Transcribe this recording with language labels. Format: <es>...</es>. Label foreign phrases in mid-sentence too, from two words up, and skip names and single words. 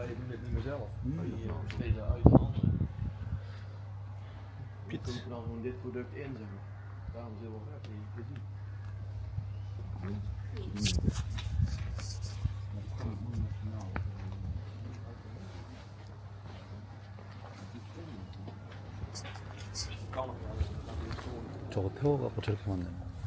<ko>비트.</ko> <nl>gewoon dit product inzetten. Daarom zullen we werken.</nl> <ko>저거 태워갖고 저렇게 만드는 거.</ko>